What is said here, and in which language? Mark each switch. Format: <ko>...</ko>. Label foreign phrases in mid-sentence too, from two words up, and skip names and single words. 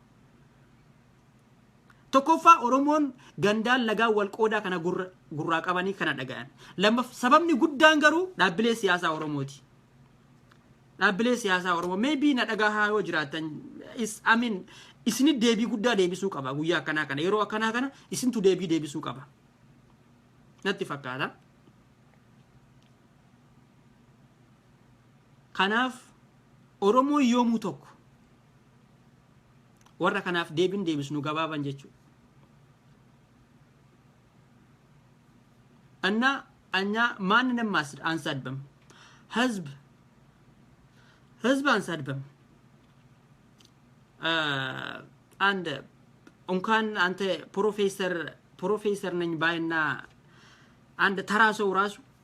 <om>tokkoffaa oromoon gandaan lagaa wal qoodaa kana gurraa qabanii kana dhagayan sababni guddaan garuu dhaabbilee siyaasaa oromooti dhaabbilee siyaasaa oromoo maybe na dhagaa yoo jiraatan isinit deebii guddaa deebisuu qaba guyyaa akkanaa kana yeroo akkanaa kana isintu deebisuu qaba natti fakkaata kanaaf oromoo yoomuu tokko warra kanaaf deebisnu gabaaban jechuudha</om> <am>እና እኛ ማንንም አንሰድብም ህዝብ አንሰድብም አንድ እንኳን አንተ ፕሮፌሰር ነኝ ባይና አንድ ተራሰው ራሱ</am>